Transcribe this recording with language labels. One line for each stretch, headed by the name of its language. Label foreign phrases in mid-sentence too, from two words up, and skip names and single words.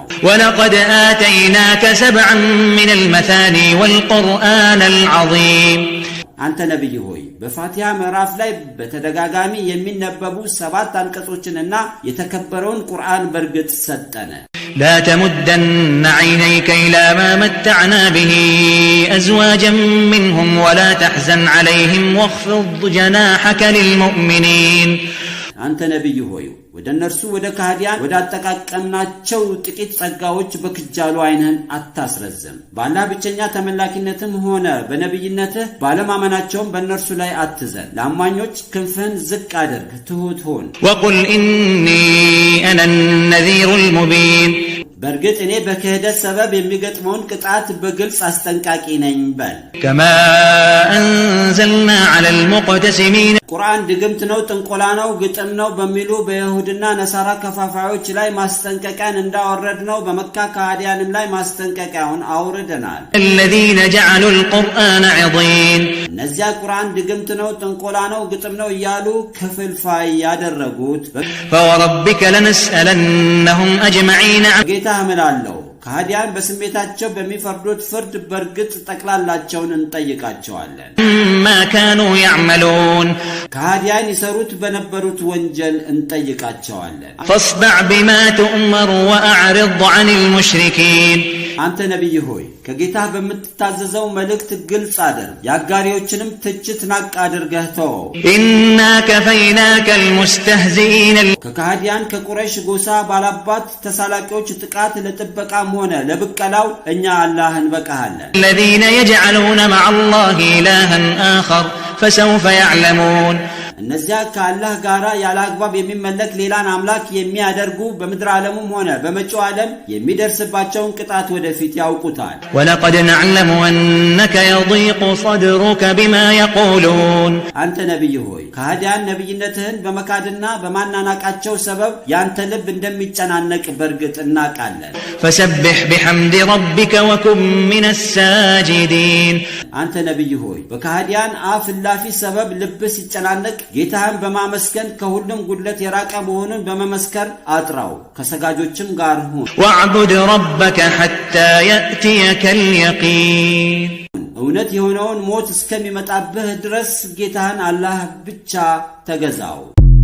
Arabic: ولقد آتيناك 7 من المثاني والقرآن العظيم
Amharic: አንተ ነብይ ሆይ በፋቲሃ ምዕራፍ ላይ በተደጋጋሚ የሚነበቡ 7 አንቀጾችንና የተከበረውን ቁርአን በርግጥ ሰጠነ
Arabic: لا تمدن عينيك إلى ما متعنا به أزواجا منهم ولا تحزن عليهم واخفض جناحك للمؤمنين
Amharic: አንተ ነብይ ሆይ ወደ እነርሱ ወደ ካህዲያን ወደ አጠቃቀምናቸው ጥቂት ጸጋዎች በክጃሉ አይንህን አታስረዝም ባላህ ብቸኛ ተመላኪነትም ሆነ በነብይነትህ ባለማመናቸውም በእነርሱ ላይ አትዘን ለአማኞች ክንፍህን ዝቅ አድርግ ትሁት ሁን
Arabic: وقل إني أنا النذير المبين
Amharic: በርግጥ እኔ በክህደት ሰበብ የሚገጥመውን ቅጣት በግልጽ አስጠንቃቂ ነኝ በል
Arabic: كما أنزلنا على المقتسمين
Amharic: ቁርአን ድግምት ነው ጥንቆላ ነው ግጥም ነው በሚሉ በይሁድና ነሳራ ከፋፋዮች ላይ ማስጠንቀቂያን እንዳወረድነው በመካ ካህዲያንም ላይ ማስጠንቀቂያውን አውርደናል
Arabic: الذين جعلوا القرآن عضين
Amharic: እነዚያ ቁርአን ድግምት ነው ጥንቆላ ነው ግጥም ነው እያሉ ክፍልፋይ ያደረጉት
Arabic: فوربك لنسألنهم أجمعين
Amharic: ታምናለው ካህዲያን በስሜታቸው በሚፈርዱት ፍርድ በርግጥ ተጠቅላላቸውን እንጠይቃቸዋለን
Arabic: ما كانوا يعملون
Amharic: ካህዲያን ይሰሩት በነበሩት ወንጀል እንጠይቃቸዋለን
Arabic: فاصدع بما تؤمر وأعرض عن المشركين
Amharic: አንተ ነብይ ሆይ ከጌታ በመተታዘዘው መልእክት ግልጽ አድርግ ያጋሪዎችንም ትችት ናቅ አድርገህ ተው
Arabic: إنا كفيناك المستهزئين
Amharic: ከካህዲያን ከቁረይሽ ጎሳ ባላባት ተሳላቂዎች ጥቃት ለጥበቃም ሆነ ለብቀላው እኛ አላህን በቃሃለን
Arabic: الذين يجعلون مع الله إلها آخر فسوف يعلمون
Amharic: እነዚያ ከአላህ ጋራ ያላግባብ የሚመለክ ሌላን አምላክ የሚያደርጉ በመድር ዓለሙም ሆነ በመጪው ዓለም የሚደርስባቸውን ቅጣት ወደፊት ያውቁታል
Arabic: ولقد نعلم أنك يضيق صدرك بما يقولون
Amharic: አንተ ነብይ ሆይ ካህዲያን ነብይነትህን በመካድና በማናናቃቸው ሰበብ ያንተ ልብ እንደሚጨናነቅ በርግጥ እናቃለን
Arabic: فسبح بحمد ربك وكن من الساجدين
Amharic: አንተ ነብይ ሆይ በካህዲያን አፍላፊ ሰበብ ልብ ሲጨናነቅ ጌታህን በማመስገን ከሁሉም ጉድለት የራቀ መሆኑን በመመስከር አጥራው ከሰጋጆችም ጋር ሁን
Arabic: واعبد ربك حتى يأتيك اليقين
Amharic: እውነት የሆነውን ሞት እስከሚመጣብህ ድረስ ጌታህን አላህ ብቻ ተገዛው